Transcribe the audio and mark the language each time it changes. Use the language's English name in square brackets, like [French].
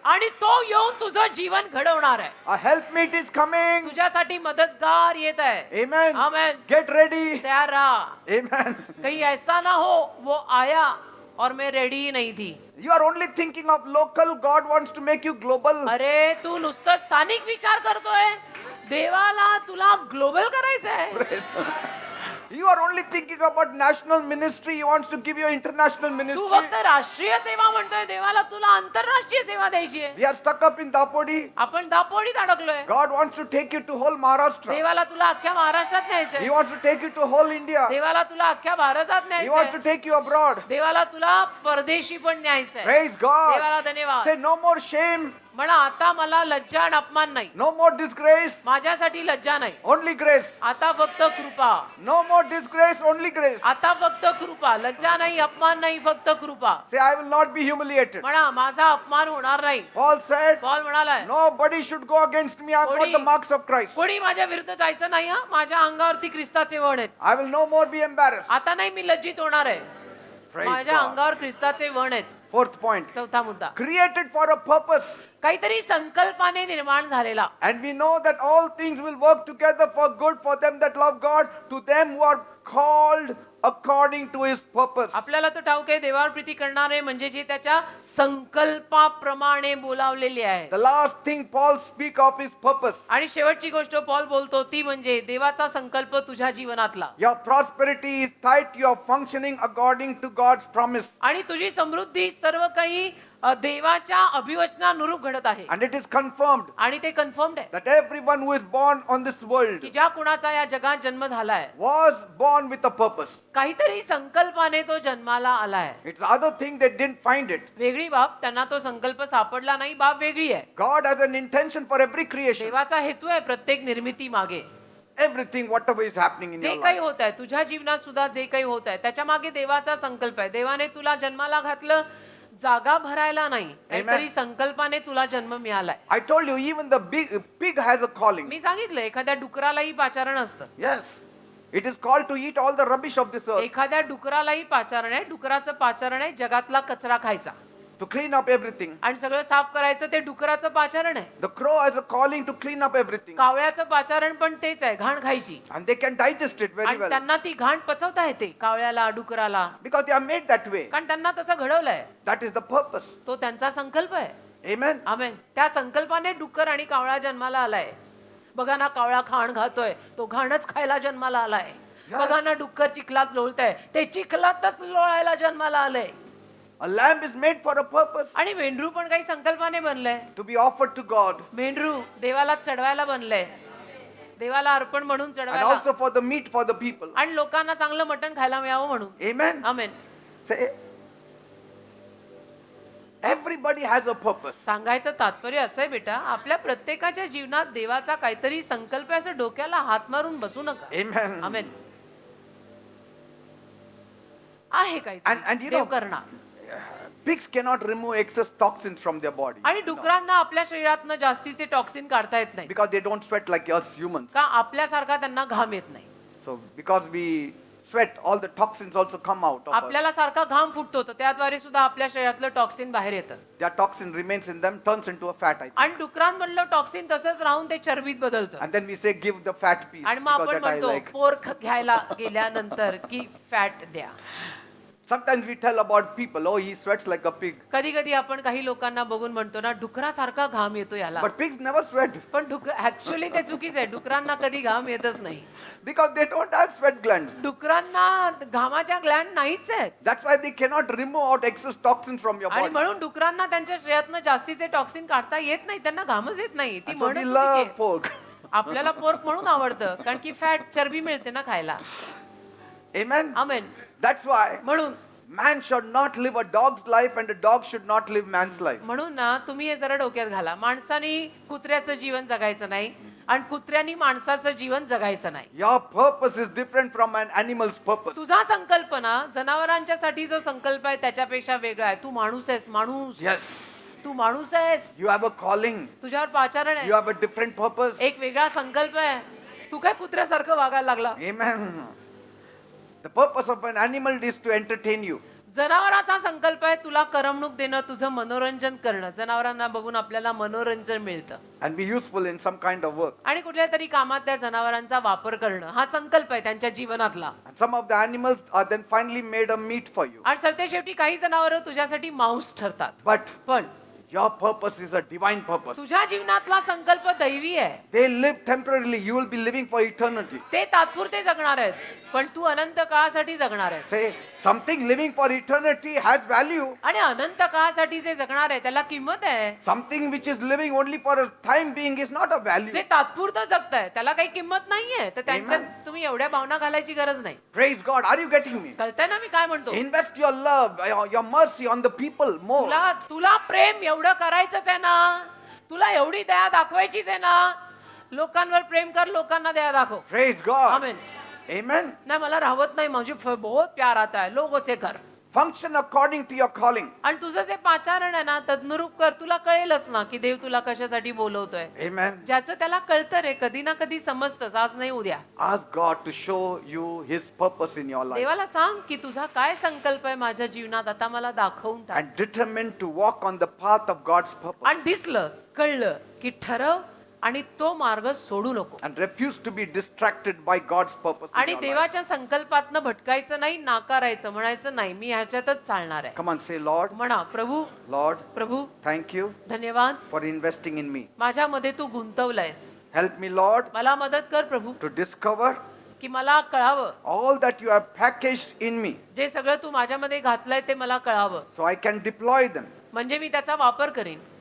[Marathi] आणि तो येऊन तुझं जीवन घडवणार आहे. [English] A helpmeet is coming. [Marathi] तुझ्यासाठी मदतगार येत आहे. [English] Amen. [Marathi] आमेन. [English] Get ready. [Marathi] तयार रहा. [English] Amen. [Hindi] कहीं ऐसा ना हो वो आया और मैं रेडी ही नहीं थी. [English] You are only thinking of local. God wants to make you global. [Marathi] अरे तू नुसतं स्थानिक विचार करतोय. देवाला तुला ग्लोबल करायचं आहे. [English] You are only thinking about national ministry. He wants to give you international [Marathi] Tu [English] ministry. [Marathi] फक्त राष्ट्रीय सेवा म्हणतोय. देवाला तुला आंतरराष्ट्रीय सेवा द्यायची आहे. [English] We are stuck up in Dapodi. [Marathi] आपण दापोडीत अडकलोय. [English] God wants to take you to whole Maharashtra. [Marathi] देवाला तुला अख्ख्या महाराष्ट्रात [English] He [Marathi] न्यायचंय. [English] wants to take you to whole India. [Marathi] देवाला तुला अख्ख्या भारतात [English] He wants to [Marathi] न्यायचंय. [English] take you abroad. [Marathi] देवाला तुला परदेशी पण न्यायचंय. [English] Praise God. [Marathi] देवाला धन्यवाद. [English] Say no more shame, [Marathi] म्हणा आता मला लज्जा आणि अपमान नाही. [English] no more disgrace, [Marathi] माझ्यासाठी लज्जा नाही. [English] only grace. [Marathi] आता फक्त कृपा. [English] No more disgrace, only grace. [Marathi] आता फक्त कृपा. लज्जा नाही, अपमान नाही, फक्त कृपा. [English] Say I will not be humiliated. [Marathi] म्हणा माझा अपमान होणार नाही. [English] Paul said, [Marathi] Paul म्हणालाय [English] nobody should go against me. I've got the marks of Christ. [Marathi] कोणी माझ्या विरुद्ध जायचं नाही. हा माझ्या अंगावरती ख्रिस्ताचे वण आहेत. [English] I will no more be embarrassed. [Marathi] आता नाही मी लज्जित होणार आहे. [English] Praise [Marathi] माझ्या [English] God. [Marathi] अंगावर ख्रिस्ताचे वण आहेत. [English] Fourth point. [Marathi] चौथा मुद्दा. [English] Created for a purpose. [Marathi] काहीतरी संकल्पाने निर्माण झालेला. [English] And we know that all things will work together for good for them that love God, to them who are called according to his purpose. [Marathi] आपल्याला तो ठाऊक आहे देवावर प्रीती करणारे म्हणजे जे त्याच्या संकल्पाप्रमाणे बोलावलेले आहे. [English] The last thing Paul speak of is purpose. [Marathi] आणि शेवटची गोष्ट पॉल बोलतो ती म्हणजे देवाचा संकल्प तुझ्या जीवनातला. [English] Your prosperity is tied to your functioning according to God's promise. [Marathi] आणि तुझी समृद्धी सर्व काही देवाच्या अभिवचनानुरूप घडत आहे. [English] And it is confirmed [Marathi] आणि ते कन्फर्म्ड आहे [English] that everyone who is born on this world [Marathi] की ज्या कुणाचा या जगात जन्म झालाय [English] was born with a purpose. [Marathi] काहीतरी संकल्पाने तो जन्माला आलाय. [English] It's other thing they didn't find it. [Marathi] वेगळी बाब त्यांना तो संकल्प सापडला नाही. बाब वेगळी आहे. [English] God has an intention for every creation. [Marathi] देवाचा हेतू आहे प्रत्येक निर्मिती मागे. [English] Everything, whatever is happening in [Marathi] जे [English] your [Marathi] काही [English] life. [Marathi] होत आहे तुझ्या जीवनात सुद्धा जे काही होत आहे त्याच्या मागे देवाचा संकल्प आहे. देवाने तुला जन्माला घातलं जागा भरायला नाही. काहीतरी संकल्पाने तुला जन्म मिळालाय. [English] I told you, even the pig has a calling. [Marathi] मी सांगितलं एखाद्या डुकरालाही पाचारण असतं. [English] Yes. It is called to eat all the rubbish of this earth, [Marathi] एखाद्या डुकरालाही पाचारण आहे. डुकराचं पाचारण आहे जगातला कचरा खायचा [English] to clean up everything. [Marathi] आणि सगळं साफ करायचं. ते डुकराचं पाचारण आहे. [English] The crow has a calling to clean up everything. [Marathi] कावळ्याचं पाचारण पण तेच आहे घाण खायची. [English] And they can digest it very [Marathi] आणि [English] well. [Marathi] त्यांना ती घाण पचवता येते कावळ्याला डुकराला. [English] Because they are made that way. [Marathi] कारण त्यांना तसं घडवलंय. [English] That is the purpose. [Marathi] तो त्यांचा संकल्प आहे. [English] Amen. [Marathi] आमेन. त्या संकल्पाने डुक्कर आणि कावळा जन्माला आलाय. बघा ना कावळा घाण खातोय तो घाणच खायला जन्माला आलाय. बघा ना डुक्कर चिखलात लोळतंय ते चिखलातच लोळायला जन्माला आलंय. [English] A lamb is made for a purpose, [Marathi] आणि मेंढरू पण काही संकल्पाने बनलंय. [English] to be offered to God, [Marathi] मेंढरू देवाला चढवायला बनलंय. देवाला अर्पण म्हणून [English] and [Marathi] चढवायला [English] also for the meat for the people. [Marathi] आणि लोकांना चांगलं मटण खायला मिळावं म्हणून. [English] Amen. [Marathi] Amen. [English] Say, everybody has a purpose. [Marathi] सांगायचं तात्पर्य असं आहे बेटा आपल्या प्रत्येकाच्या जीवनात देवाचा काहीतरी संकल्प आहे. असं डोक्याला हात मारून बसू नका. [English] Amen. [Marathi] आमेन. आहे [English] And [Marathi] काही [English] you [Marathi] देव [English] know, [Marathi] करणार. [English] pigs cannot remove excess toxins from their body. [Marathi] आणि डुकरांना आपल्या शरीरातनं जास्तीचे टॉक्सिन काढता येत नाही. [English] Because they don't sweat like us humans. [Marathi] का आपल्यासारखा त्यांना घाम येत नाही. [English] So because we sweat, all the toxins also come out of us. [Marathi] आपल्याला सारखा घाम फुटतो तर त्याद्वारे सुद्धा आपल्या शरीरातलं टॉक्सिन बाहेर येतं. [English] Their toxin remains in them, turns into a fat, I think. [Marathi] आणि डुकरांमधलं टॉक्सिन तसंच राहून ते चरबीत बदलतं. [English] And then we say, give the fat piece, [Marathi] आणि मग [English] because [Marathi] आपण [English] that I [Marathi] म्हणतो [English] like. [Marathi] पोर्क घ्यायला गेल्यानंतर की फॅट द्या. [English] Sometimes we tell about people, oh, he sweats like a pig. [Marathi] कधी कधी आपण काही लोकांना बघून म्हणतो ना डुकरासारखा घाम येतो याला. [English] But pigs never sweat [Marathi] पण ऍक्च्युअली ते चुकीचं आहे. डुकरांना कधी घाम येतच नाही. [English] because they don't have sweat glands. [Marathi] डुकरांना घामाच्या Gland नाहीच आहेत. [English] That's why they cannot remove out excess toxins from your [Marathi] आणि [English] body. [Marathi] म्हणून डुकरांना त्यांच्या शरीरातनं जास्तीचे टॉक्सिन काढता येत नाही. त्यांना घामच येत नाही. ती [English] And so we [Marathi] म्हणून [English] love pork. [Marathi] आपल्याला पोर्क म्हणून आवडतं कारण की फॅट चरबी मिळते ना खायला. [English] Amen. [Marathi] आमेन. [English] That's why [Marathi] म्हणून [English] man should not live a dog's life and a dog should not live man's life. [Marathi] म्हणून ना तुम्ही हे जरा डोक्यात घाला. माणसाने कुत्र्याचं जीवन जगायचं नाही आणि कुत्र्यांनी माणसाचं जीवन जगायचं नाही. [English] Your purpose is different from an animal's purpose. [Marathi] तुझा संकल्प ना जनावरांच्यासाठी जो संकल्प आहे त्याच्यापेक्षा वेगळा आहे. तू माणूस आहेस, माणूस. [English] Yes. [Marathi] तू माणूस आहेस. [English] You have a calling. [Marathi] तुझ्यावर पाचारण आहे. [English] You have a different purpose. [Marathi] एक वेगळा संकल्प आहे. तू काय कुत्र्यासारखं वागायला लागला? [English] Amen. The purpose of an animal is to entertain you. [Marathi] जनावरांचा संकल्प आहे तुला करमणूक देणं, तुझं मनोरंजन करणं. जनावरांना बघून आपल्याला मनोरंजन मिळतं [English] And be useful in some kind of work. [Marathi] आणि कुठल्या तरी कामात त्या जनावरांचा वापर करणं हा संकल्प आहे त्यांच्या जीवनातला. [English] And some of the animals are then finally made a meat for you. [Marathi] आणि सरते शेवटी काही जनावर तुझ्यासाठी मांस ठरतात. [English] But [Marathi] पण [English] your purpose is a divine purpose. [Marathi] तुझ्या जीवनातला संकल्प दैवी आहे. [English] They live temporarily. You will be living for eternity. [Marathi] ते तात्पुरते जगणार आहेत पण तू अनंत काळासाठी जगणार आहेस. [English] Say, something living for eternity has value. [Marathi] आणि अनंत काळासाठी जे जगणार आहे त्याला किंमत आहे. [English] Something which is living only for a time being is not a value. [Marathi] जे तात्पुरतं जगताय त्याला काही किंमत नाहीये. तर त्यांच्यात [English] Amen. [Marathi] तुम्ही एवढ्या भावना घालायची गरज नाही. [English] Praise God. Are you getting me? [Marathi] कळतंय ना मी काय म्हणतो? [English] Invest your love, your mercy on the people more. [Marathi] तुला तुला प्रेम एवढं करायचंच आहे ना, तुला एवढी दया दाखवायचीच आहे ना, लोकांवर प्रेम कर, लोकांना दया दाखव. [English] Praise God. [Marathi] आमेन. [English] Amen. [Marathi] नाही मला राहत नाही, [Hindi] माझी बहुत प्यार आता है, लोगों से कर. [English] Function according to your calling. [Marathi] आणि तुझं जे पाचारण आहे ना तदनुरूप कर. तुला कळेलच ना की देव तुला कशासाठी बोलवतोय. [English] Amen. [Marathi] ज्याचं त्याला कळतं रे, कधी ना कधी समजतंच, आज नाही उद्या. [English] Ask God to show you His purpose in your life. [Marathi] देवाला सांग की तुझा काय संकल्प आहे माझ्या जीवनात, आता मला दाखवून टाक. [English] And determined to walk on the path of God's purpose. [Marathi] आणि दिसलं कळलं की ठरव आणि तो मार्ग सोडू नको. [English] And refuse to be distracted by God's purpose in [Marathi] आणि [English] your life. [Marathi] देवाच्या संकल्पातनं भटकायचं नाही, नाकारायचं, म्हणायचं नाही मी ह्याच्यातच चालणार आहे. [English] Come on, say, Lord, [Marathi] म्हणा प्रभू [English] Lord, [Marathi] प्रभू [English] thank you [Marathi] धन्यवाद [English] for investing in me. [Marathi] माझ्यामध्ये तू गुंतवलंयस. [English] Help me, Lord, [Marathi] मला मदत कर प्रभू [English] to discover [Marathi] की मला कळावं [English] all that you have packaged in me [Marathi] जे सगळं तू माझ्यामध्ये घातलंय ते मला कळावं, [English] so I can deploy them, [Marathi] म्हणजे मी त्याचा वापर करीन,